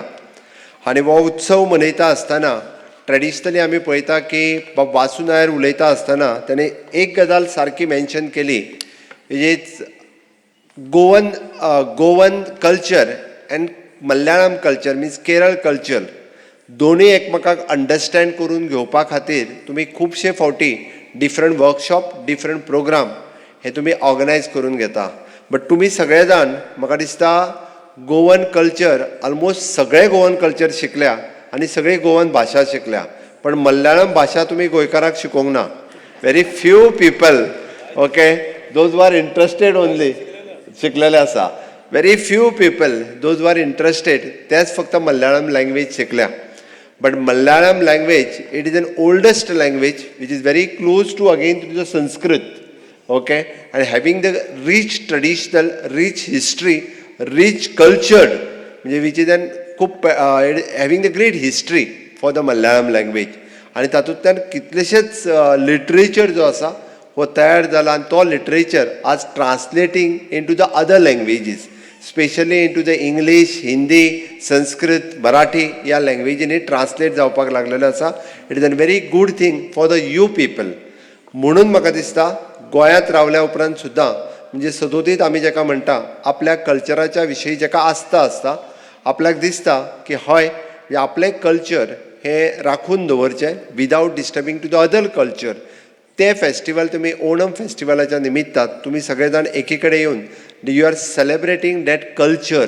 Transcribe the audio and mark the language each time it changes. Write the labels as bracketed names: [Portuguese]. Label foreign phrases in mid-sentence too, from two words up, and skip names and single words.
[Konkani] आनी हो उत्सव मनयता आसतना ट्रेडिशनली आमी पळयता की वासू नायर उलयता आसतना ताणें एक गजाल सारकी मेन्शन केली, [English] is Goan culture and Malayalam culture means Kerala culture [Konkani] दोनूय एकमेकाक अंडरस्टँड करून घेवपा खातीर तुमी खुबशे फावटी [English] different workshop, different programme [Konkani] हे तुमी ऑर्गनायज करून घेता. बट तुमी सगळे जाण म्हाका दिसता [English] Goan culture almost [Konkani] सगळे [English] Goan culture [Konkani] शिकल्या आनी सगळी गोवन भाशा शिकल्या, पण मल्याळम भाशा तुमी गोंयकाराक शिकोवंक ना. [English] very few people, okay, those are interested only [Konkani] शिकलेले आसा. [English] very few people those are interested [Konkani] तेच फक्त मल्याळम लँग्वेज शिकल्या. [English] But Malayalam language, it is an oldest language which is very close to again to the Sanskrit, okay, and having the rich traditional, rich history, rich cultured, which is an having the great history for the Malayalam language. [Konkani] आणि तातूंतल्यान कितलेशेच लिटरेचर जो आसा हो तयार जाला आनी तो लिटरेचर आज [English] translating into the other languages, especially into the English, Hindi, Sanskrit, Marathi [Konkani] ह्या लँग्वेजींनी ट्रान्सलेट जावपाक लागलेलो आसा. [English] it is a very good thing for the you people. [Konkani] म्हणून म्हाका दिसता गोंयांत रावल्या उपरांत सुद्दां म्हणजे सदोदीत आमी जेका म्हणटा आपल्या कल्चराच्या विशयी जेका आस्था आसता, आपल्याक दिसता की हय आपलें कल्चर हें राखून दवरचें [English] without disturbing to the other culture. [Konkani] ते फेस्टिवल तुमी ओणम फेस्टिवलाच्या निमित्तान तुमी सगळे जाण एकी कडेन येवन [English] you are celebrating that culture.